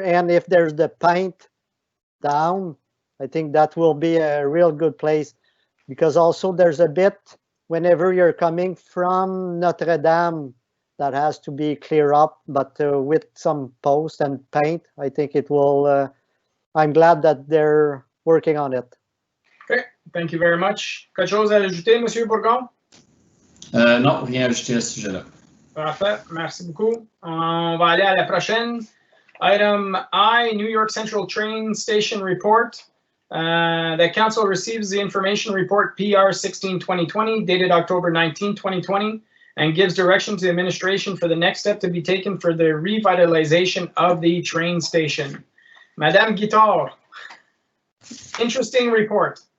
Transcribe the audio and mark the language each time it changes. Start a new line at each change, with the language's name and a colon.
English: And if there's the paint down, I think that will be a real good place, because also there's a bit whenever you're coming from Notre Dame that has to be clear up, but with some post and paint, I think it will. I'm glad that they're working on it. Okay, thank you very much.
French: Quelque chose à ajouter, Monsieur Bourgon? Non, rien à ajouter à ce sujet-là. Parfait, merci beaucoup. On va aller à la prochaine.
English: Item I, New York Central Train Station Report. The council receives the information report PR 16-2020 dated October 19, 2020, and gives direction to the administration for the next step to be taken for the revitalization of the train station. Madame Guitard, interesting report.